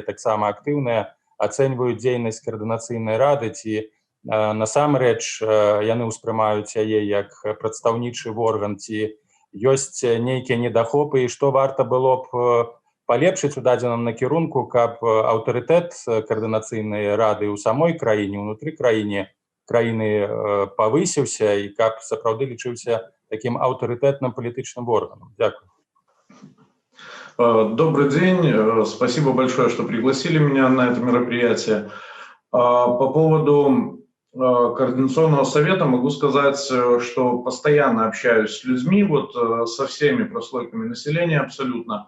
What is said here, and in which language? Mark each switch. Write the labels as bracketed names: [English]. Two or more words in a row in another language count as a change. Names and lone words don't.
[Belarusian] таксама актыўныя, ацэньваюць дзейнасць каардынацыйнай рады, ці насамрэч яны ўспрымаюць яе як прадстаўнічы орган, ці ёсць нейкія недахопы, і што варта было б палепшыць у дадзеным накірунку, каб аўтарытэт каардынацыйнай рады ў самой краіне, унутры краіны павысіўся і каб сапраўды лічыўся таким аўтарытэтным палітычным органам. [Ukrainian] Дякую. [Russian] Добрый день. Спасибо большое, что пригласили меня на это мероприятие. По поводу Координационного совета могу сказать, что постоянно общаюсь с людьми, со всеми прослойками населения абсолютно.